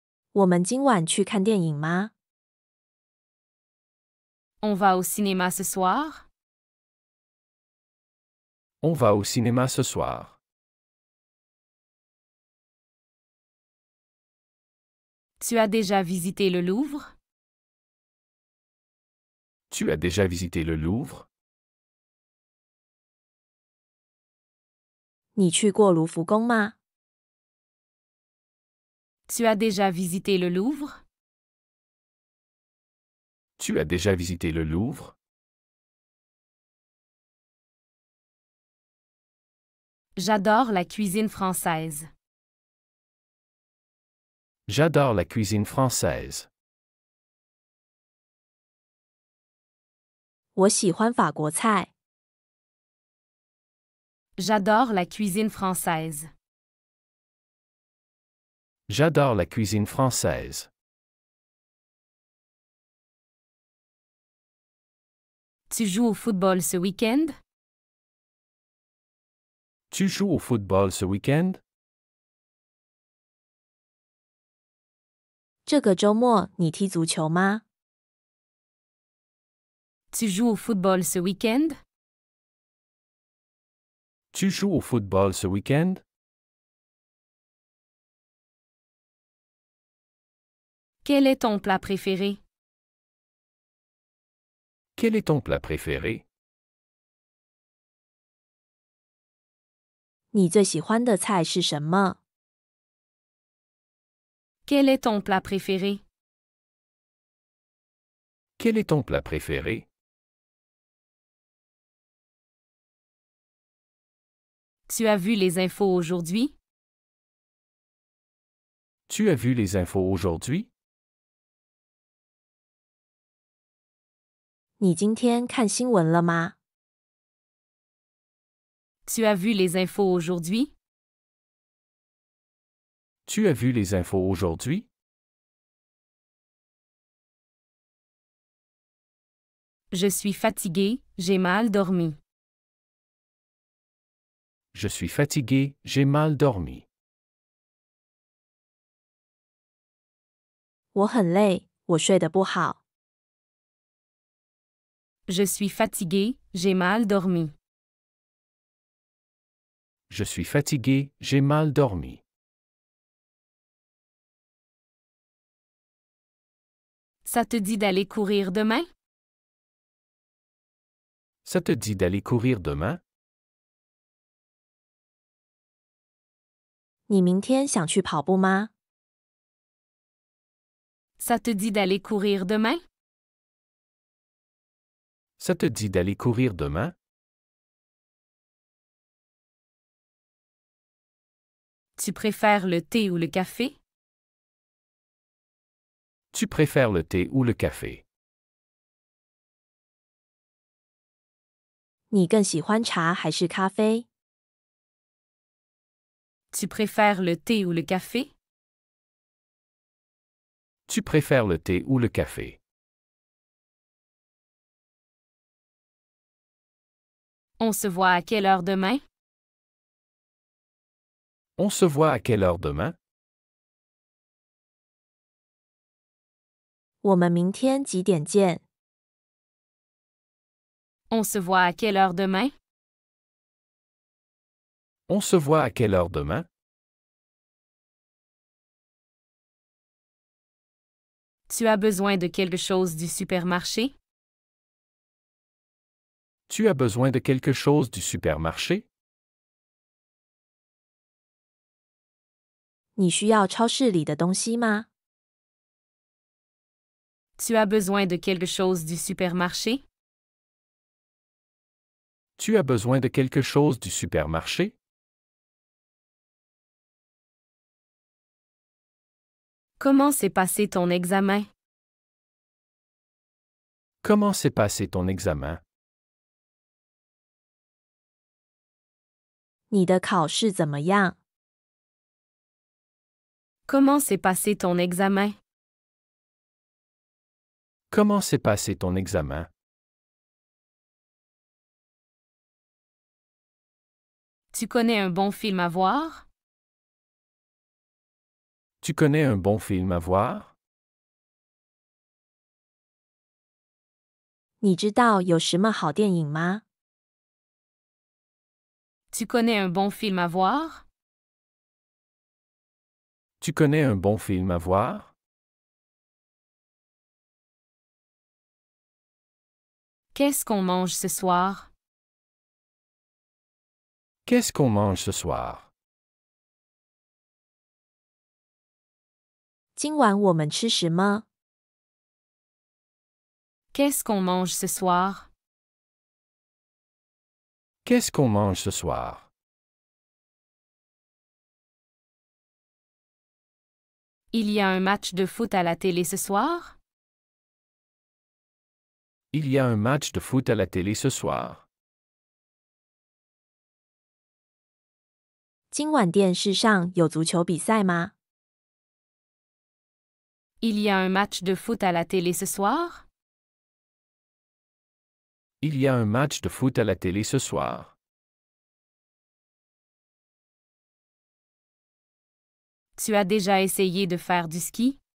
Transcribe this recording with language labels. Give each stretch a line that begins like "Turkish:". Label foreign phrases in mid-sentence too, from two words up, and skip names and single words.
Chinese: 我们今晚去看电影吗？
French: On va au cinéma ce soir? On va au cinéma ce soir. Tu as déjà visité le Louvre? Tu as déjà visité le Louvre?
Chinese: 你去过卢浮宫吗？
French: Tu as déjà visité le Louvre? Tu as déjà visité le Louvre? J'adore la cuisine française. J'adore la cuisine française.
Chinese: 我喜欢法国菜。
French: J'adore la cuisine française. J'adore la cuisine française. Tu joues au football ce week-end? Tu joues au football ce week-end?
Chinese: 这个周末你踢足球吗？
French: Tu joues au football ce week-end? Tu joues au football ce week-end? Quel est ton plat préféré? Quel est ton plat préféré?
Chinese: 你最喜欢的菜是什么？
French: Quel est ton plat préféré? Quel est ton plat préféré? Tu as vu les infos aujourd'hui? Tu as vu les infos aujourd'hui?
Chinese: 你今天看新闻了吗？
French: Tu as vu les infos aujourd'hui? Tu as vu les infos aujourd'hui? Je suis fatigué, j'ai mal dormi. Je suis fatigué, j'ai mal dormi.
Chinese: 我很累，我睡得不好。
French: Je suis fatigué, j'ai mal dormi. Je suis fatigué, j'ai mal dormi. Ça te dit d'aller courir demain? Ça te dit d'aller courir demain?
Chinese: 你明天想去跑步吗？
French: Ça te dit d'aller courir demain? Ça te dit d'aller courir demain? Tu préfères le thé ou le café? Tu préfères le thé ou le café?
Chinese: 你更喜欢茶还是咖啡？
French: Tu préfères le thé ou le café? Tu préfères le thé ou le café? On se voit à quelle heure demain? On se voit à quelle heure demain?
Chinese: 我们明天几点见？
French: On se voit à quelle heure demain? On se voit à quelle heure demain? Tu as besoin de quelque chose du supermarché? Tu as besoin de quelque chose du supermarché?
Chinese: 你需要超市里的东西吗？
French: Tu as besoin de quelque chose du supermarché? Tu as besoin de quelque chose du supermarché? Comment s'est passé ton examen? Comment s'est passé ton examen?
Chinese: 你的考试怎么样？
French: Comment s'est passé ton examen? Comment s'est passé ton examen? Tu connais un bon film à voir? Tu connais un bon film à voir?
Chinese: 你知道有什么好电影吗？
French: Tu connais un bon film à voir? Tu connais un bon film à voir? Qu'est-ce qu'on mange ce soir? Qu'est-ce qu'on mange ce soir?
Chinese: 今晚我们吃什么？
French: Qu'est-ce qu'on mange ce soir? Qu'est-ce qu'on mange ce soir? Il y a un match de foot à la télé ce soir? Il y a un match de foot à la télé ce soir.
Chinese: 今晚电视上有足球比赛吗？
French: Il y a un match de foot à la télé ce soir? Il y a un match de foot à la télé ce soir. Tu as déjà essayé de faire du ski?